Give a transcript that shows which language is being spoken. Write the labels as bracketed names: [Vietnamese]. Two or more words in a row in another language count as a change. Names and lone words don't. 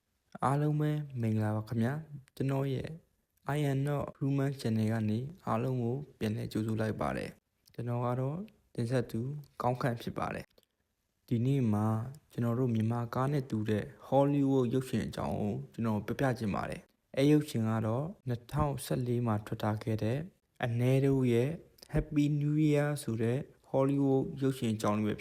[Burmese] အားလုံးပဲမင်္ဂလာပါခင်ဗျာကျွန်တော်ရဲ့ I am not human channel ကနေအားလုံးကိုပြန်လည်ကြိုဆိုလိုက်ပါတယ်ကျွန်တော်ကတော့တင်ဆက်သူကောင်းခန့်ဖြစ်ပါတယ်ဒီနေ့မှာကျွန်တော်တို့မြန်မာကားနဲ့တူတဲ့ Hollywood ရုပ်ရှင်အကြောင်းကိုကျွန်တော်ပြပြချင်ပါတယ်အဲရုပ်ရှင်ကတော့2014မှာထွက်ထားခဲ့တဲ့အနဲတို့ရဲ့ Happy New Year ဆိုတဲ့ Hollywood ရုပ်ရှင်အကြောင်းလေးပဲ